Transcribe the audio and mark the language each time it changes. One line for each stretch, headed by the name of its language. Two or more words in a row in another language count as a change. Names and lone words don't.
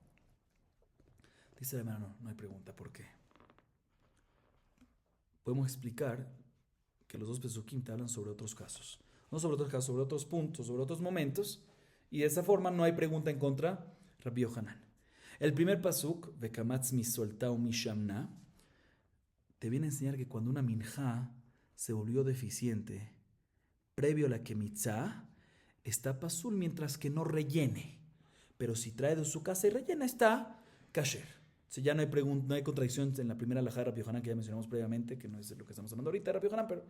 Spanish: Dice la hermana, no hay pregunta. ¿Por qué? Podemos explicar que los dos pesukim te hablan sobre otros casos. No sobre otros casos, sobre otros puntos, sobre otros momentos. Y de esa forma no hay pregunta en contra Rabbi Yohanan. El primer pasuk,
Hebrew: וקמץ מסלתה ומשמנה,
Spanish: te viene a enseñar que cuando una minjá se volvió deficiente, previo a la Kemitza, está pasul mientras que no rellene. Pero si trae de su casa y rellena, está kasher. O sea, ya no hay pregunta, no hay contradicción en la primera alajá de Rabbi Yohanan que ya mencionamos previamente, que no es lo que estamos hablando ahorita de Rabbi Yohanan, pero...